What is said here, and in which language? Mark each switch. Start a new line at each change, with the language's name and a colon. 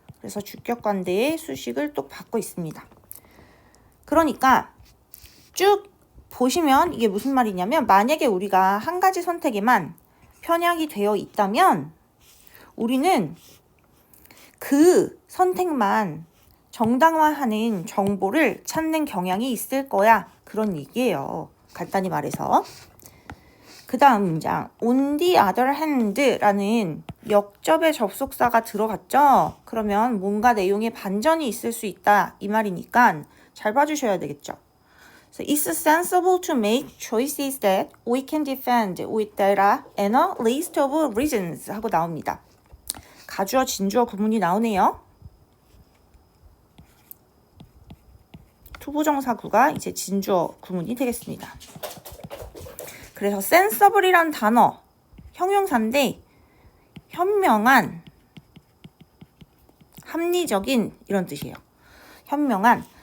Korean: 그래서 주격관대의 수식을 또 받고 있습니다. 그러니까 쭉 보시면 이게 무슨 말이냐면 만약에 우리가 한 가지 선택에만 편향이 되어 있다면 우리는 그 선택만 정당화하는 정보를 찾는 경향이 있을 거야. 그런 얘기예요. 간단히 말해서. 그 다음 문장
English: on the other hand
Korean: 라는 역접의 접속사가 들어갔죠. 그러면 뭔가 내용에 반전이 있을 수 있다 이 말이니까 잘 봐주셔야 되겠죠.
English: So it's sensible to make choices that we can defend with data and a list of reasons
Korean: 하고 나옵니다. 가주어 진주어 구문이 나오네요. 투부정사구가 이제 진주어 구문이 되겠습니다. 그래서 sensible이란 단어 형용사인데 현명한, 합리적인 이런 뜻이에요. 현명한.